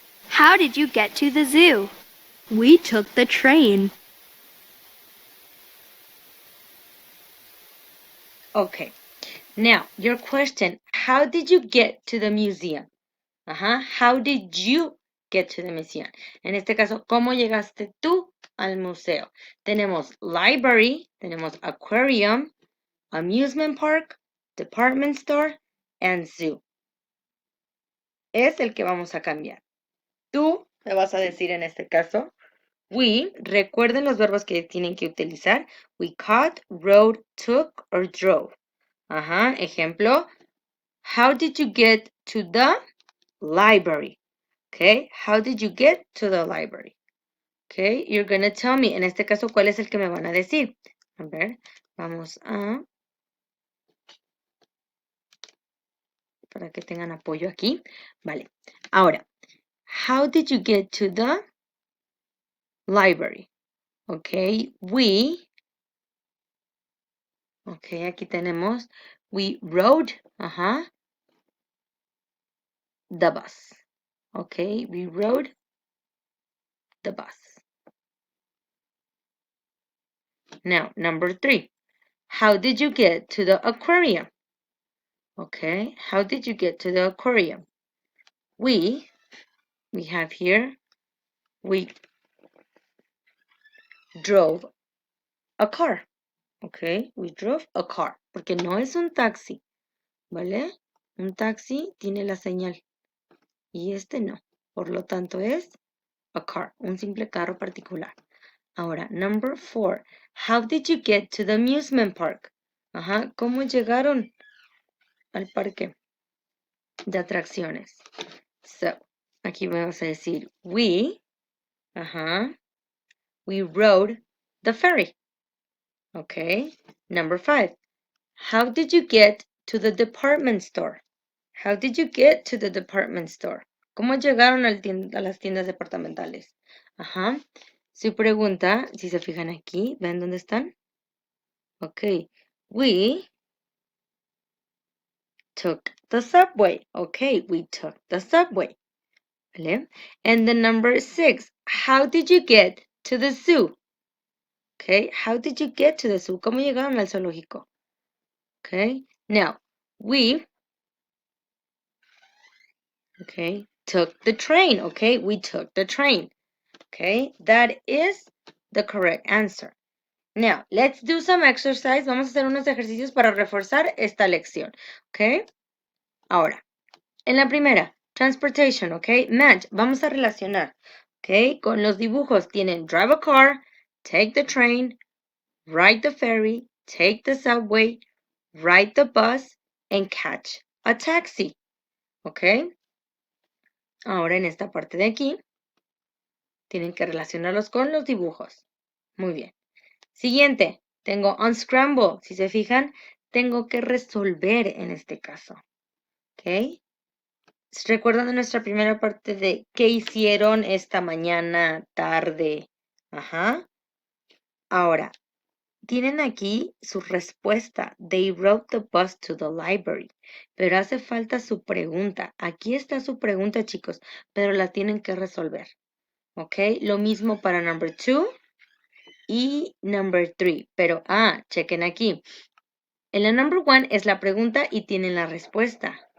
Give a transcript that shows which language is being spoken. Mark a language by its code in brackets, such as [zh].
[en] How did you get to the zoo? We took the train. Okay, now your question, how did you get to the museum? How did you get to the museum? [es] En este caso, ¿cómo llegaste tú al museo? Tenemos library, tenemos aquarium, amusement park, department store, and zoo. Es el que vamos a cambiar. Tú me vas a decir en este caso, we, recuerden los verbos que tienen que utilizar. [en] We caught, rode, took, or drove. [es] Ejemplo, [en] how did you get to the library? Okay, how did you get to the library? Okay, you're gonna tell me, [es] en este caso, ¿cuál es el que me van a decir? A ver, vamos a... para que tengan apoyo aquí. Vale, ahora, [en] how did you get to the library? Okay, okay, [es] aquí tenemos, [en] we rode, the bus. Okay, we rode the bus. Now, number 3. How did you get to the aquarium? Okay, how did you get to the aquarium? We have here, we drove a car. Okay, we drove a car. [es] Porque no es un taxi, ¿vale? Un taxi tiene la señal y este no. Por lo tanto es [en] a car, [es] un simple carro particular. [en] Ahora, number 4. How did you get to the amusement park? [es] ¿Cómo llegaron al parque de atracciones? [en] So, [es] aquí vamos a decir [en] we rode the ferry. Okay. Number 5. How did you get to the department store? How did you get to the department store? [es] ¿Cómo llegaron a las tiendas departamentales? Su pregunta, si se fijan aquí, ¿ven dónde están? [en] Ok. We took the subway. Okay, we took the subway. [es] ¿Vale? [en] And the number 6. How did you get to the zoo? Okay, how did you get to the zoo? [es] ¿Cómo llegaron al zoológico? [en] Okay, now, we took the train. Okay, we took the train. Okay, that is the correct answer. Now, let's do some exercise. [es] Vamos a hacer unos ejercicios para reforzar esta lección. Okay, ahora, En la primera, transportation, ¿ok? Match, vamos a relacionar, ¿ok? Con los dibujos tienen [en] drive a car, take the train, ride the ferry, take the subway, ride the bus, and catch a taxi, [es] ¿ok? Ahora en esta parte de aquí, tienen que relacionarlos con los dibujos. Muy bien. Siguiente, tengo unscramble. Si se fijan, tengo que resolver en este caso. ¿Ok? ¿Recuerdan nuestra primera parte de qué hicieron esta mañana, tarde? Ajá. Ahora, tienen aquí su respuesta. [en] They rode the bus to the library. [es] Pero hace falta su pregunta. Aquí está su pregunta, chicos, pero la tienen que resolver. ¿Ok? Lo mismo para number 2 y number 3. Pero, chequen aquí. En la number 1 es la pregunta y tienen la respuesta.